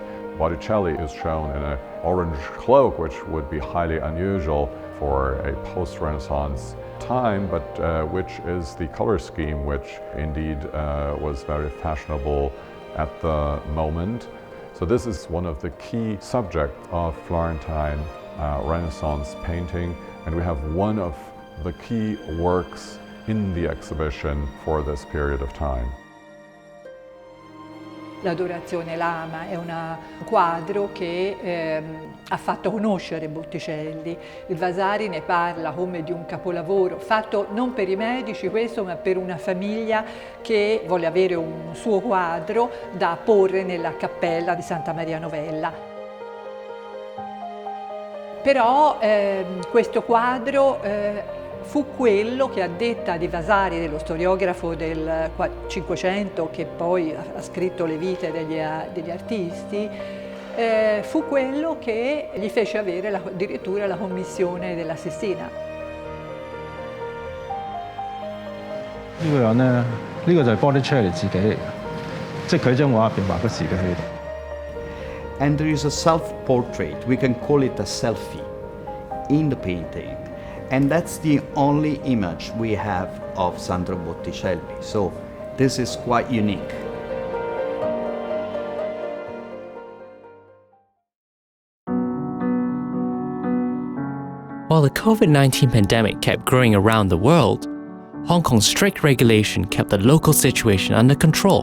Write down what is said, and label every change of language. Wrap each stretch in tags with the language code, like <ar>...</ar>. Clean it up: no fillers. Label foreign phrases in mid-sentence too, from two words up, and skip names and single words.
<en>Botticelli is shown in an orange cloak, which would be highly unusual for a post-Renaissance time, but which is the color scheme which indeed was very fashionable at the moment. So this is one of the key subjects of Florentine Renaissance painting, and we have one of the key works in the exhibition for this period of time.</en> <it>L'Adorazione l'ama è un quadro che ha fatto conoscere Botticelli. Il Vasari ne parla come di un capolavoro fatto non per i medici questo, ma per una famiglia che vuole avere un suo quadro da porre nella cappella di Santa Maria Novella. Però questo quadro fu quello che, a detta di Vasari, dello storiografo del Cinquecento che poi ha scritto le vite degli artisti, fu quello che gli fece avere addirittura la commissione della Sistina.</it> <yue>呢個人呢，呢個就係 Botticelli 自己嚟嘅，即係佢張畫入邊畫嗰時嘅佢。</yue> <en>And there is a self-portrait, we can call it a selfie, in the painting. And that's the only image we have of Sandro Botticelli. So this is quite unique. While the COVID-19 pandemic kept growing around the world, Hong Kong's strict regulation kept the local situation under control.</en>